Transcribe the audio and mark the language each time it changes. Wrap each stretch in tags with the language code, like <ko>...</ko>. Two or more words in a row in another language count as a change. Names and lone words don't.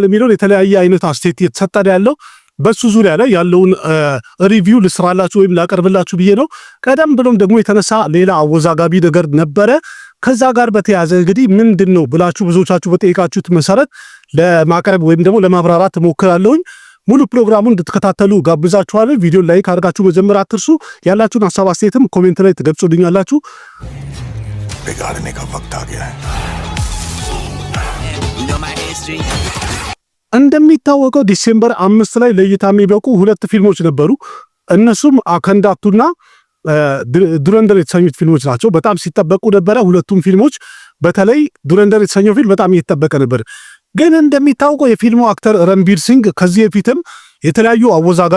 <am>የሚለው የተለያየ አይነት አስተያየት የተሰጠ ያለው በሱ ዙሪያ ላይ ያለውን ሪቪው ልስራላችሁ ወይም ላቀርብላችሁ ብዬ ነው። ቀደም ብሎም ደግሞ የተነሳ ሌላ አወዛጋቢ ነገር ነበረ። ከዛ ጋር በተያያዘ እንግዲህ ምንድነው ብላችሁ ብዙዎቻችሁ በጠይቃችሁት መሰረት ለማቅረብ ወይም ደግሞ ለማብራራት እሞክራለሁኝ። ሙሉ ፕሮግራሙን እንድትከታተሉ ጋብዛችኋለሁ። ቪዲዮ ላይክ አድርጋችሁ መጀመር አትርሱ። ያላችሁን ሐሳብ አስተያየትም ኮሜንት ላይ ትገልጹልኛላችሁ።</am> <hi>बिगाड़ने का वक्त आ गया है።</hi> <am>እንደሚታወቀው ዲሴምበር 5 ላይ ለእይታ የሚበቁ ሁለት ፊልሞች ነበሩ። እነሱም አከንዳቱና ዱረንደር የተሰኙት ፊልሞች ናቸው። በጣም ሲጠበቁ ነበረ ሁለቱም ፊልሞች። በተለይ ዱረንደር የተሰኘው ፊልም በጣም እየተጠበቀ ነበር። ግን እንደሚታወቀው የፊልሙ አክተር ረንቢር ሲንግ ከዚህ በፊትም የተለያዩ አወዛጋቢ</am>